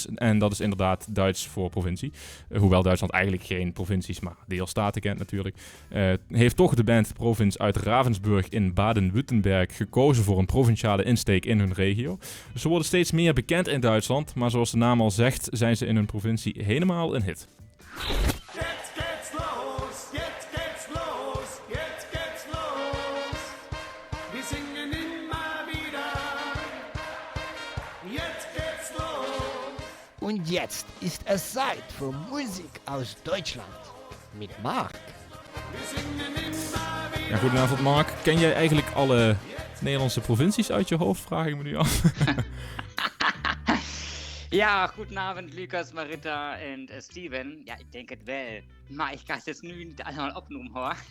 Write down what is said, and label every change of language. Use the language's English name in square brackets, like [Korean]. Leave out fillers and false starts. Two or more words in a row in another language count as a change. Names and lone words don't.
[Dutch] En dat is inderdaad Duits voor provincie. Hoewel Duitsland eigenlijk geen provincies, maar deelstaten kent natuurlijk. Heeft toch de band Provinz uit Ravensburg in Baden-Württemberg gekozen voor een provinciale insteek in hun regio. Dus ze worden steeds meer bekend in Duitsland, maar zoals de naam al zegt, zijn ze in hun provincie helemaal een hit. [German] Jetzt geht's los, jetzt geht's los, jetzt geht's los. Wir singen immer wieder. Jetzt geht's los. Und jetzt ist es Zeit für Musik aus Deutschland mit Mark. [Dutch] Ja, goedenavond Mark. Ken jij eigenlijk alle Nederlandse provincies uit je hoofd? Vraag ik me nu af. Ja, [German] guten Abend, Lukas, [Dutch] Marita en Steven. Ja, ik denk het wel. Maar ik ga het dus nu niet allemaal opnoemen, hoor.